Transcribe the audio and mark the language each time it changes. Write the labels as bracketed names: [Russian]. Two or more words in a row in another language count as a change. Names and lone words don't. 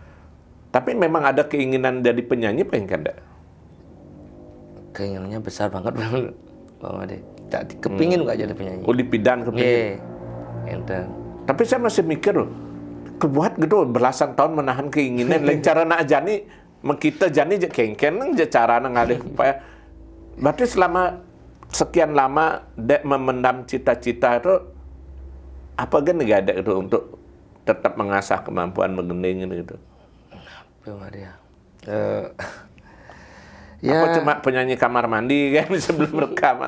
[Indonesian] Tapi memang ada keinginan jadi penyanyi, pengen kan? Keinginannya besar banget Bang Made. Kepingin nggak jadi penyanyi. Oh, dipidan kepingin. Tapi saya masih mikir loh, kebuat gitu belasan tahun menahan keinginan. [Balinese] Lain cara nak jani, kita jani kengken cara ngalih supaya. [Indonesian] Berarti selama sekian lama dek memendam cita-cita itu, apa kan nggak ada itu untuk tetap mengasah kemampuan menggending gitu? Belum ada ya. Apa cuma penyanyi kamar mandi kan sebelum rekaman?